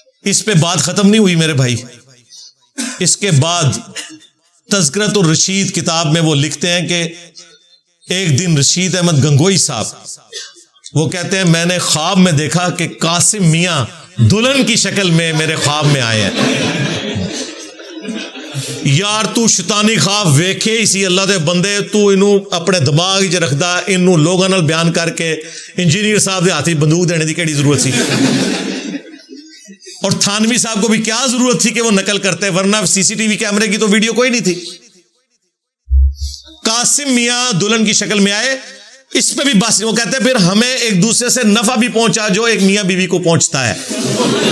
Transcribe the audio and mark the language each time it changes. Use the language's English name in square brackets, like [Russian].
[Urdu] اس پہ بات ختم نہیں ہوئی میرے بھائی. اس کے بعد تذکرۃ الرشید کتاب میں وہ لکھتے ہیں کہ ایک دن رشید احمد گنگوئی صاحب وہ کہتے ہیں میں نے خواب میں دیکھا کہ قاسم میاں دلہن کی شکل میں میرے خواب میں آئے ہیں. [Punjabi] یار تو شیطانی خواب ویکھے اسی اللہ دے بندے, تو انہوں اپنے دماغ ہی رکھدا, انہوں لوگاں نال بیان کر کے انجینئر صاحب دے ہاتھ بندوق دینے دی کیڑی ضرورت سی. [Urdu] اور تھانوی صاحب کو بھی کیا ضرورت تھی کہ وہ نقل کرتے, ورنہ سی سی ٹی وی کیمرے کی تو ویڈیو کوئی نہیں تھی. قاسم میاں دلہن کی شکل میں آئے. اس پہ بھی بس وہ کہتے ہیں پھر ہمیں ایک دوسرے سے نفع بھی پہنچا جو ایک میاں بیوی کو پہنچتا ہے.